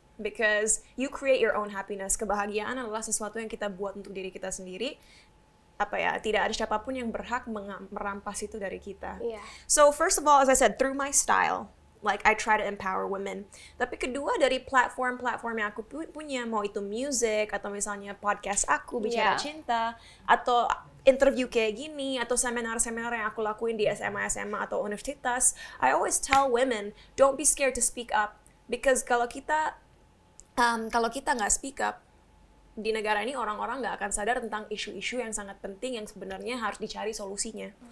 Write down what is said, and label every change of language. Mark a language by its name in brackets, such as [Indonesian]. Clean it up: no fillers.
[English] Because you create your own happiness. [Indonesian] Kebahagiaan adalah sesuatu yang kita buat untuk diri kita sendiri. Tidak ada siapapun yang berhak merampas itu dari kita. [English] So first of all, as I said, through my style, I try to empower women. [Indonesian] Tapi kedua, dari platform yang aku punya, mau itu music, atau misalnya podcast aku, Bicara Cinta, atau interview kayak gini, atau seminar-seminar yang aku lakuin di SMA atau universitas, [English] I always tell women, don't be scared to speak up. [Indonesian] Because kalau kita nggak speak up, di negara ini orang-orang nggak akan sadar tentang isu-isu yang sangat penting yang sebenarnya harus dicari solusinya.